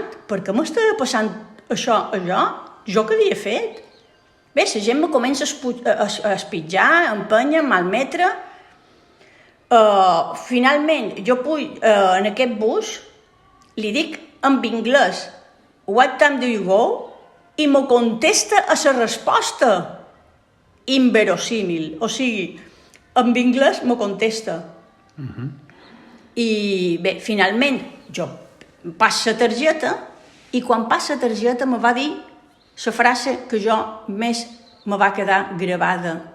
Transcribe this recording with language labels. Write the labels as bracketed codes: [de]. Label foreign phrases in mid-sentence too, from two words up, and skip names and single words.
[ca] Per què m'estava passant això a jo? Jo què havia fet? Bé, la gent me comença a espitjar, a empènyer, a malmetre. Finalment, jo puc en aquest bus, li dic en anglès, [en] what time do you go? [ca] I me contesta a la resposta. Inverosímil. O sigui, en anglès me contesta. I bé, finalment, jo passo la targeta i quan passa la targeta me va dir la frase que jo més me va quedar gravada.